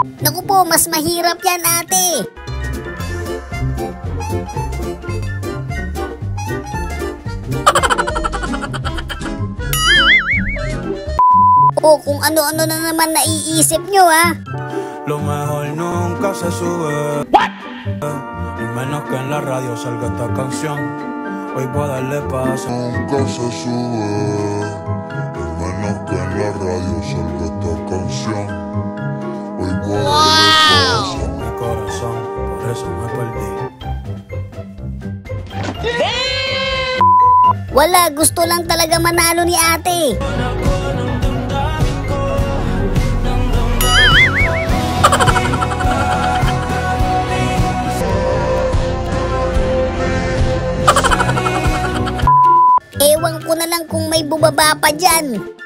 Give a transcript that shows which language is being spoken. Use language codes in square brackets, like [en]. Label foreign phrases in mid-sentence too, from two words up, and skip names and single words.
[tl] Naku po, mas mahirap yan, ate. O kung ano-ano na naman naiisip nyo, ha? [es] Lo mejor nunca se sube. What? Al menos que en la radio salga esta canción. Hoy voy a darle paso. Nunca se sube. Al menos que en la radio salga esta canción. Hoy voy a darle paso a mi corazón. Por eso me perdí. [tl] Wala, gusto lang talaga manalo ni ate. Ewan ko na lang kung may bumaba pa dyan.